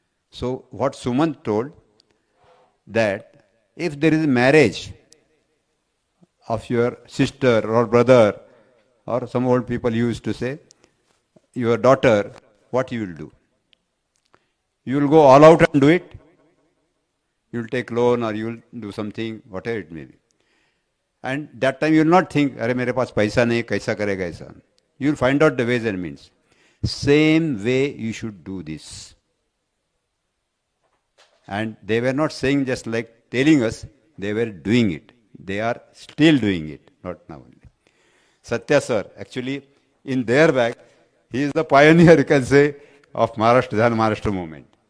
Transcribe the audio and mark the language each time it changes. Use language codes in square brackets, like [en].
[en] So what Sumant told, that if there is marriage of your sister or brother, or some old people used to say, your daughter, what you will do? You will go all out and do it. You will take loan or you will do something, whatever it may be. And that time you will not think, [hi] अरे मेरे पास पैसा नहीं, कैसा करेगा ऐसा. [en] You will find out the ways and means. Same way you should do this. And they were not saying just like telling us, they were doing it. They are still doing it, not now only. Satya sir, actually, in their bag, he is the pioneer, you can say, of Maharashtra, Dhyan Maharashtra movement.